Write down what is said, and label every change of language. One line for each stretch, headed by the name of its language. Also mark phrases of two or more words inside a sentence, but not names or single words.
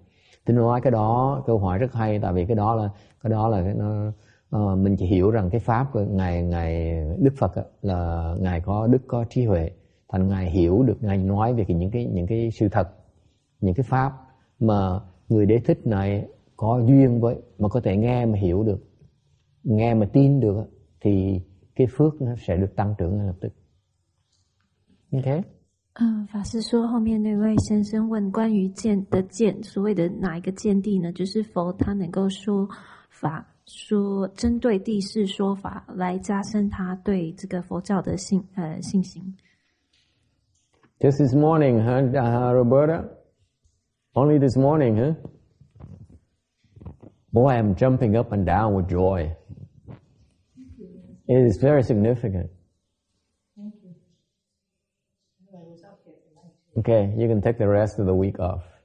Vietnamese: Tôi nói cái đó câu hỏi rất hay, tại vì cái đó là mình chỉ hiểu rằng cái pháp của ngài Đức Phật là ngài có đức có trí huệ, thành ngài hiểu được, ngài nói về những cái sự thật, những cái pháp mà người đế thích này có duyên với, mà có thể nghe mà hiểu được, nghe mà tin được, thì cái phước nó sẽ được tăng trưởng ngay lập tức.
Chinese: OK。法师说，后面那位先生问关于见的见，所谓的哪一个见地呢？就是佛他能够说法，说针对地势说法，来加深他对这个佛教的信心。
English: Just this morning, Roberta? Only this morning, huh? Boy, I'm jumping up and down with joy. It is very significant. Okay, you can take the rest of the week off.